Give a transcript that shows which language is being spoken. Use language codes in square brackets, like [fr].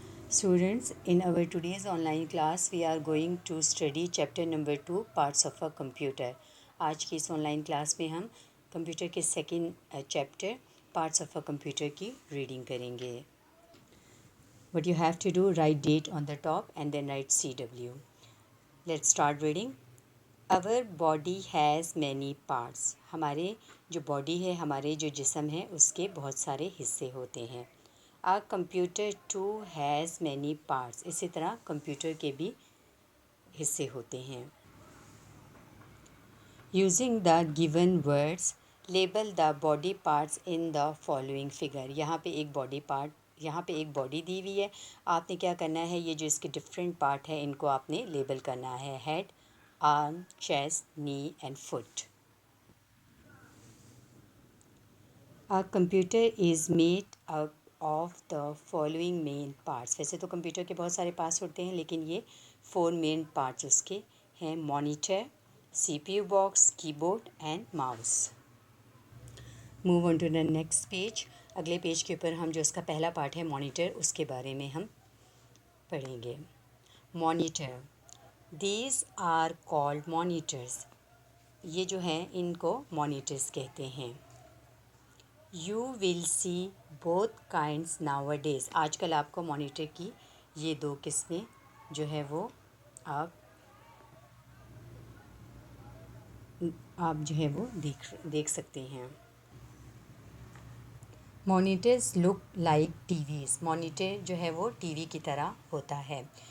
[en] Students, in our today's online class we are going to study chapter number 2 parts of a computer. [hi] आज की इस online class में हम computer के second chapter parts of a computer की reading करेंगे. [en] What you have to do, write date on the top and then write CW. Let's start reading. Our body has many parts. [hi] हमारे जो body है, हमारे जो जिस्म है, उसके बहुत सारे हिस्से होते हैं. [en] A computer too has many parts. [hi] इसी तरह कंप्यूटर के भी हिस्से होते हैं. [en] Using the given words label the body parts in the following figure. [hi] यहाँ पे एक बॉडी दी हुई है. आपने क्या करना है, ये जो इसके डिफरेंट पार्ट है इनको आपने लेबल करना है. [en] Head, arm, chest, knee and foot. A computer is made up of the following main parts. [hi] वैसे तो कंप्यूटर के बहुत सारे पार्ट्स होते हैं, लेकिन ये 4 मेन पार्ट्स उसके हैं. [en] Monitor, CPU box, keyboard and mouse. Move on to the next page. [hi] अगले पेज के ऊपर हम जो उसका पहला पार्ट है मॉनिटर, उसके बारे में हम पढ़ेंगे. [en] Monitor, These are called monitors. [hi] ये जो हैं इनको मॉनिटर्स कहते हैं. [en] You will see both kinds nowadays. [hi] आजकल आपको मॉनिटर की ये दो किस्में जो है वो आप जो है वो देख सकते हैं. [en] Monitors look like TVs. [hi] Monitor जो है वो टीवी की तरह होता है.